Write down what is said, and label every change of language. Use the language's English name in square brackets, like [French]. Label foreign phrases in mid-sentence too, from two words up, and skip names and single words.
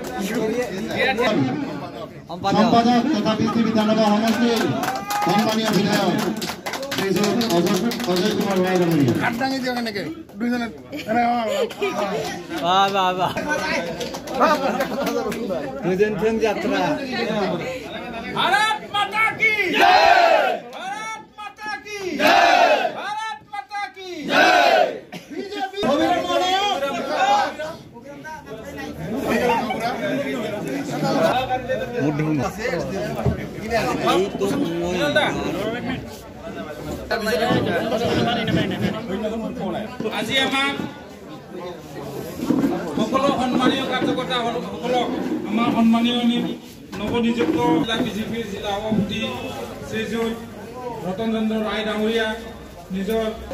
[Assamese] সম্পাদক তথা বিজেপি বিধানসভা সমষ্টিৰ সন্মানীয় বিধায়ক অজয় কুমাৰ ৰায় ডাঙৰীয়া। হাত দাঙি দিয়ক এনেকে দুইজনে দুজন ফেন যাত্রা। [Hindi] भारत माता की जय, भारत माता की जय, भारत माता की जय। [Assamese] बीजेपी আজি আমাক সকলো সন্মানীয় কাৰ্যকৰ্তাসকলক আমাৰ সন্মানীয় নৱনিযুক্ত বিজেপিৰ জিলা সভাপতি শ্ৰীযুত ৰতন চন্দ্ৰ ৰায় ডাঙৰীয়া নিজৰ